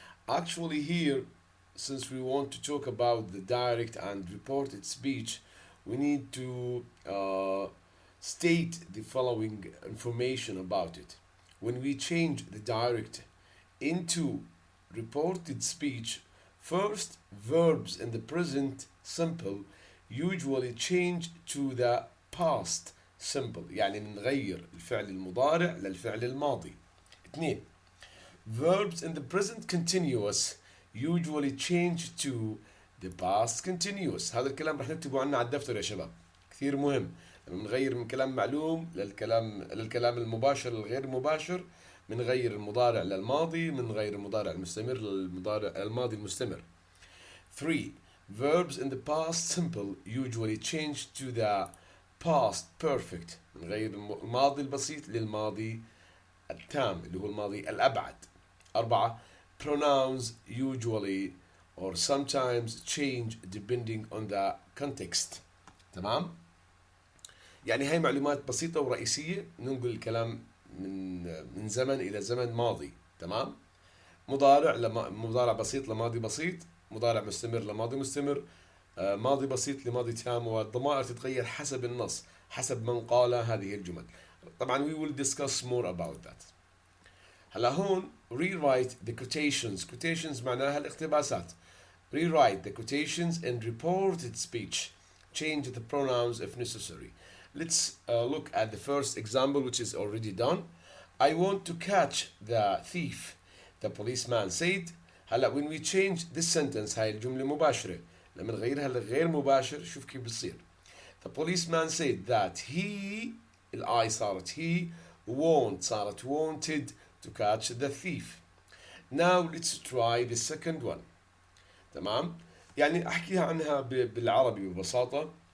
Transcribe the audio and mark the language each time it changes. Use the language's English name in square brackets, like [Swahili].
[English] Actually here, since we want to talk about the direct and reported speech, we need to state the following information about it. When we change the direct into reported speech, first, verbs in the present simple usually change to the past simple. [Arabic] يعني نغير الفعل المضارع للفعل الماضي. اثنين, [English] verbs in the present continuous usually change to the past continuous. [Arabic] هذا الكلام رح نكتبه عنا على الدفتر يا شباب. كثير مهم. لما نغير من كلام معلوم للكلام المباشر للغير مباشر، بنغير المضارع للماضي، بنغير المضارع المستمر الماضي المستمر. [English] 3. Verbs in the past simple usually change to the past perfect. [Arabic] بنغير الماضي البسيط للماضي التام اللي هو الماضي الأبعد. [English] 4. Pronouns usually or sometimes change depending on the context. [Arabic] تمام؟ يعني هاي معلومات بسيطة ورئيسية ننقل الكلام من زمن إلى زمن ماضي. تمام؟ مضارع بسيط لماضي بسيط، مضارع مستمر لماضي مستمر، ماضي بسيط لماضي تام، والضمائر تتغير حسب النص، حسب من قال هذه الجمل. طبعا [English] we will discuss more about that. [Arabic] هلا هون [English] rewrite the quotations [Arabic] معناها الاقتباسات. [English] Rewrite the quotations in reported speech. Change the pronouns if necessary. Let's look at the first example, which is already done. I want to catch the thief, the policeman said. هلا when we change this sentence, [Arabic] هاي الجملة مباشرة. لما نغيرها لغير مباشر شوف كيف بتصير. [English] The policeman said that he [Arabic] الآي صارت [English] he صارت wanted to catch the thief. Now let's try the second one. [Arabic] تمام؟ يعني أحكيها عنها بالعربي ببساطة.